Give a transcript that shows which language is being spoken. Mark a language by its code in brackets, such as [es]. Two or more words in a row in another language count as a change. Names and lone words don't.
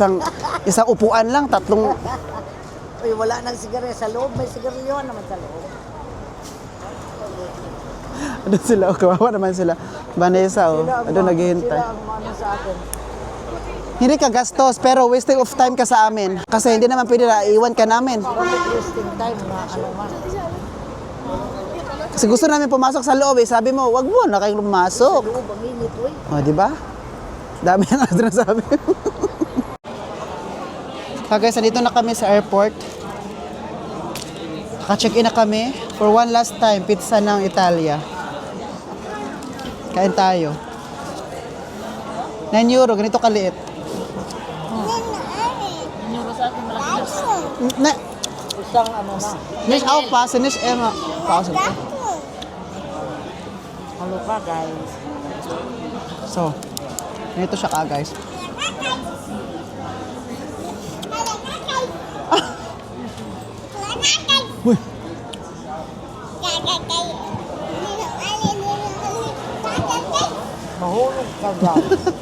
[tl] Isang upuan lang, tatlong... uy, wala nang sigarilyo sa loob. May sigarilyo naman sa loob. Ano sila? Oh, kawawa naman sila. Vanessa, oh. Ano naghihintay. Sila ang ano sa akin. Hindi ka gastos, pero [en] wasting of time [tl] ka sa amin. Kasi hindi naman pwede na iwan ka namin. Bakit [en] wasting time [tl] na man? Kasi gusto namin pumasok sa loob eh. Sabi mo, wag mo na kayong pumasok. Loob, ang init, uy. O, di ba? Dami ang sinasabi. Guys, nandito na kami sa airport. Naka-check-in na kami [en] for one last time, [tl] pizza ng Italia. Kain tayo. 9 euro, ganito kaliit. Euro sa akin malaki na. Na, Isang ano na. [de] nicht aufpassen, nicht immer. Pausen. [tl] Ano pa, guys? So, ganito siya ka, guys. Uy, Mahulog ka, guys.